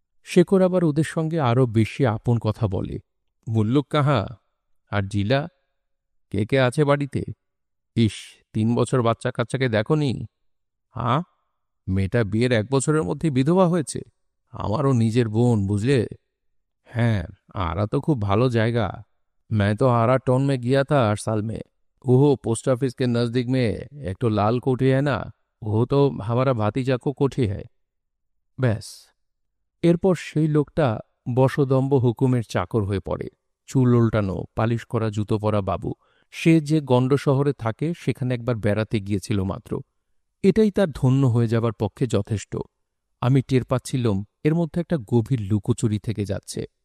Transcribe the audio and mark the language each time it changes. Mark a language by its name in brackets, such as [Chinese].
[Bangla] শেখর আবার ওদের সঙ্গে আরও বেশি আপন কথা বলে। মুল্লুক কাহা? আর জিলা? কে কে আছে বাড়িতে? ইস, 3 বছর বাচ্চা কাচ্চাকে দেখনি? হ্যাঁ, মেয়েটা বিয়ের 1 বছরের মধ্যে বিধবা হয়েছে। আমারও নিজের বোন, বুঝলে। হ্যাঁ, [Hindi] आरा तो खूब भालो जाएगा। मैं तो आरा टाउन में गया था 8 साल में। वो पोस्ट ऑफिस के नजदीक में एक तो लाल कोठी है ना, वो तो हमारा भातीजा को कोठी है। [Bangla] ব্যাস। এরপর সেই লোকটা বশদম্ব হুকুমের চাকর হয়ে পড়ে। চুল উল্টানো, পালিশ করা জুতো পরা বাবু। সে যে গণ্ড শহরে থাকে সেখানে একবার বেড়াতে গিয়েছিল মাত্র। এটাই তার ধন্য হয়ে যাবার পক্ষে যথেষ্ট। আমি টের পাচ্ছিলাম এর মধ্যে একটা গভীর লুকোচুরি থেকে যাচ্ছে।